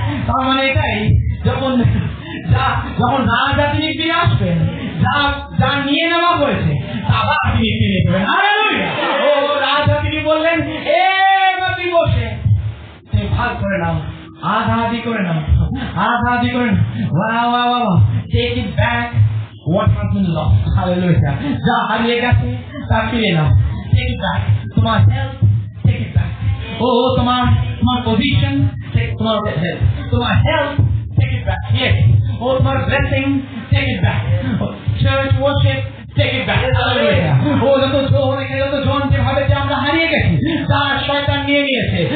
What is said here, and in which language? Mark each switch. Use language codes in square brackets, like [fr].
[bn] তার মানে এটাই, যখন রাজা তিনি ফিরে আসবেন, যা নিয়ে নেওয়া হয়েছে আবার তিনি ফিরে দেবেন। হালেলুয়া। ও রাজা তিনি বললেন, এ বসে তুমি ভাগ করে নাও, আধা আধি করে নাও, আধা আধি করে নাও। [en] Take it back what has been lost. Hallelujah. [bn] যা হারিয়ে গেছে তা ফিরে নাও। [en] Take it back. [bn] তোমার health, [en] take it back. [bn] তোমার position, তোমার health. [en] তোমার health, take it back. Yes. তোমার blessing, take it back. Church worship, take it back. Hallelujah. [bn] যত জন যেভাবে যে আমরা হারিয়ে গেছি, তার শয়তান নিয়ে নিয়েছে।